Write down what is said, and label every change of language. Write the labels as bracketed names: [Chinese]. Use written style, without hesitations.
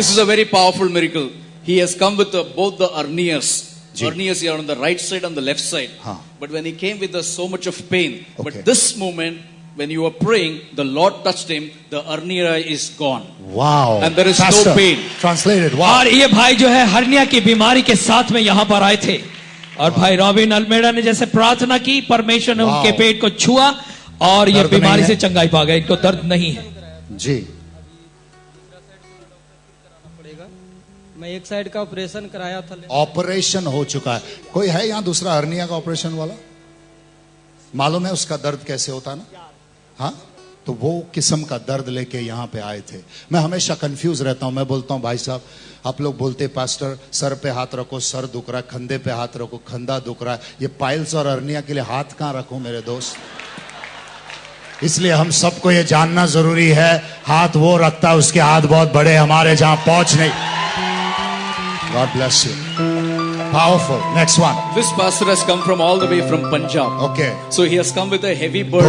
[English] This is a very powerful miracle. He has come with both the hernias. Ji. Hernias here on the right side and the left side. Huh. But when he came with so much of pain, Okay. but this moment, when you were praying, the Lord touched him, the hernia is gone. Wow. And there is no Pastor, pain. Translated. Wow. [Hindi] और ये भाई जो है hernia की बीमारी के साथ में यहाँ पर आए थे और भाई रॉबिन अल्मेडा ने जैसे प्रार्थना की, परमेश्वर ने उनके पेट को छुआ और ये दर्द बीमारी नहीं से है? चंगाई पा गए। इनको दर्द नहीं है। जी। मैं एक साइड का ऑपरेशन कराया था। ऑपरेशन हो चुका है। कोई है यहाँ दूसरा हर्निया का ऑपरेशन वाला? मालूम है उसका दर्द कैसे होता है ना? हाँ, तो वो किस्म का दर्द लेके यहाँ पे आए थे। मैं हमेशा कंफ्यूज रहता हूँ। मैं बोलता हूँ भाई साहब, आप लोग बोलते पास्टर सर पे हाथ रखो, सर दुख रहा है, कंधे पे हाथ रखो, कंधा दुख रहा है। ये पाइल्स और हर्निया के लिए हाथ कहाँ रखूं मेरे दोस्त? इसलिए हम सबको ये जानना जरूरी है, हाथ वो रखता है उसके हाथ बहुत बड़े, हमारे जहां पहुंच नहीं। [English] God bless you. Powerful. Next one. This pastor has come from all the way from Punjab. Okay. So he has come with a heavy burden